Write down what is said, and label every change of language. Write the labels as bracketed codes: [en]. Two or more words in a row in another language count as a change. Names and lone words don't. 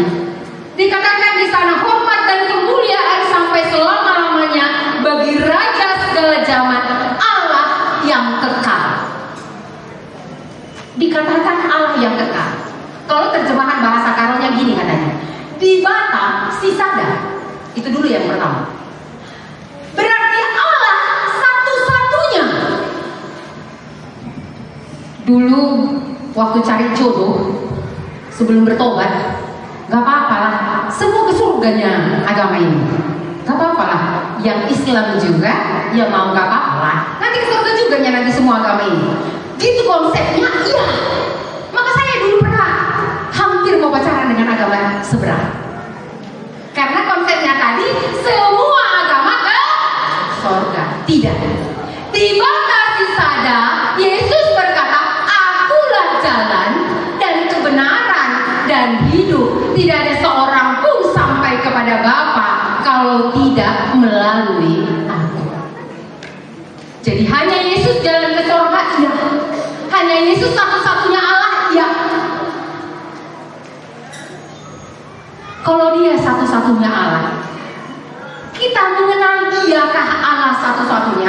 [id] Dikatakan di sana hormat dan kemuliaan sampai selama-lamanya bagi raja segala zaman, Allah yang kekal. Dikatakan Allah yang kekal. Kalau terjemahan bahasa Karonya gini katanya, [btx] di bata si sada. [id] Itu dulu yang pertama. Berarti Allah satu-satunya. Dulu waktu cari jodoh sebelum bertobat, gak apa-apa lah, semua ke surganya agama ini. Gak apa-apa lah, yang Islam juga, ya mau gak apa-apa lah. Nanti ke surga juga nanti semua agama ini. Gitu konsepnya, iya. Maka saya dulu pernah hampir mau pacaran dengan agama seberang. Karena konsepnya tadi semua agama ke surga. Tidak. [btx] Di bata si sada, [id] Yesus berkata, akulah jalan dan kebenaran dan hidup. Tidak ada seorang pun sampai kepada Bapa kalau tidak melalui aku. Jadi hanya Yesus jalan ke surga, iya. Hanya Yesus satu-satunya Allah, iya. Kalau dia satu-satunya Allah, kita mengenal diakah Allah satu-satunya?